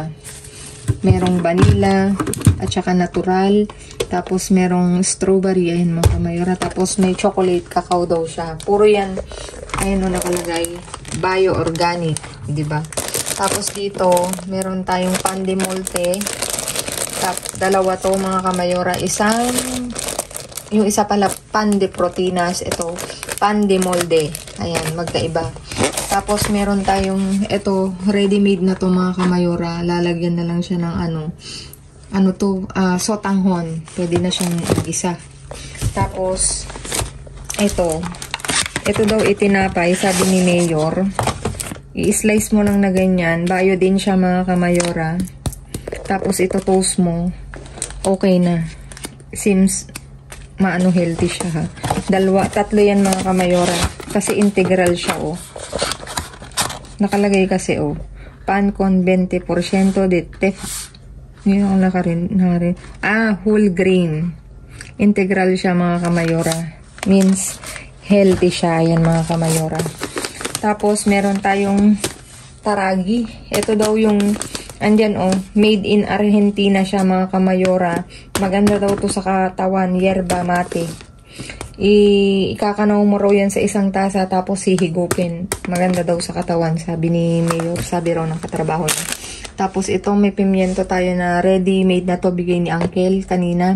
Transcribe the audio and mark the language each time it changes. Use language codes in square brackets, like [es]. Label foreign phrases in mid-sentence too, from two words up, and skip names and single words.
[tl] Merong vanilla at saka natural. Tapos merong strawberry ayun mga kamayora. Tapos may chocolate cacao daw siya. Puro yan ayun nakalagay [en] bio organic, [tl] di ba? Tapos dito meron tayong [es] pan de molde. [tl] 2 to mga kamayora. Yung isa pala, [es] pan de proteínas. [tl] Ito, [es] pan de molde. [tl] Ayan, magkaiba. Tapos, meron tayong, ito, ready-made na to mga kamayora. Lalagyan na lang siya ng sotanghon. Pwede na siyang isa. Tapos, ito daw itinapay, sabi ni Mayor. I-slice mo lang na ganyan. Bayo din siya mga kamayora. Tapos, ito toast mo. Okay na. [en] Seems healthy [tl] siya ha. 3 yan mga kamayora. Kasi integral siya Nakalagay kasi [es] pan con 20% de tef. [tl] Yun ang nakarin. [en] Whole grain. [tl] Integral siya mga kamayora. Means, healthy siya. Ayan mga kamayora. Tapos, meron tayong taragi. Ito daw yung, andyan made in Argentina siya mga kamayora. Maganda daw to sa katawan. Yerba mate. Ikakanaw mo raw yan sa isang tasa tapos hihigupin. Maganda daw sa katawan, sabi ni Mayor, sabi raw ng katrabaho niya. Tapos ito may pimiento tayo na [en] ready made [tl] na to, bigay ni Uncle kanina.